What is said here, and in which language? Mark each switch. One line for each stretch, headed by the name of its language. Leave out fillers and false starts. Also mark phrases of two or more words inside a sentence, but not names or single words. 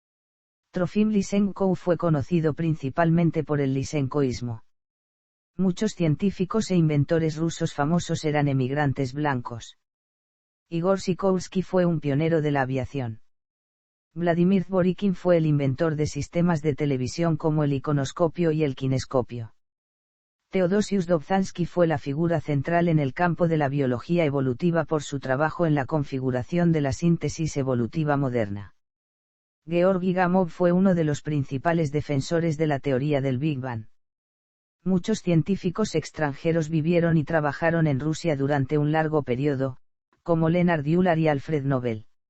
Spanish: Trofim Lysenko fue conocido principalmente por el lysenkoísmo. Muchos científicos e inventores rusos famosos eran emigrantes blancos. Igor Sikorsky fue un pionero de la aviación. Vladimir Zworykin fue el inventor de sistemas de televisión como el iconoscopio y el kinescopio. Teodosius Dobzhansky fue la figura central en el campo de la biología evolutiva por su trabajo en la configuración de la síntesis evolutiva moderna. Georgi Gamov fue uno de los principales defensores de la teoría del Big Bang. Muchos científicos extranjeros vivieron y trabajaron en Rusia durante un largo periodo, como Leonard Euler y Alfred Nobel.